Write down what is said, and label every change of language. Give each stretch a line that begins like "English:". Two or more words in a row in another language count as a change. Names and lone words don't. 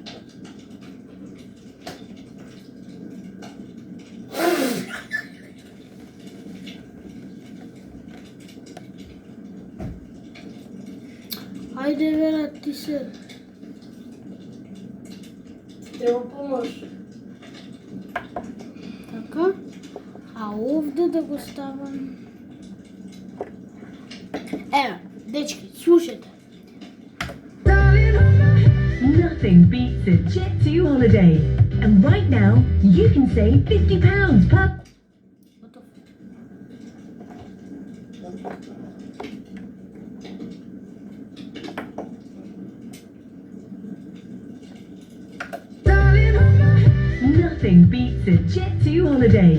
Macedonian: Ајде, Вера, ти се. Треба помош. Така. А овде да го ставам. Ево, дечки, слушайте.
English: Nothing beats a Jet2 holiday. And right now, you can save £50 per...
Macedonian: Готов.
English: Nothing beats a Jet2 holiday.